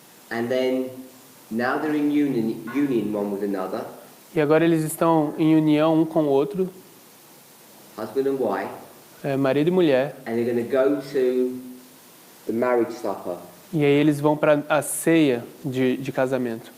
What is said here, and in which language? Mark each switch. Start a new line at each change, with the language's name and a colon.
English: And then now they're in union one with another,
Portuguese: e agora eles estão em união um com o outro,
English: husband and wife.
Portuguese: marido e mulher,
English: And they're going to go to the marriage supper.
Portuguese: e aí eles vão para a ceia de casamento.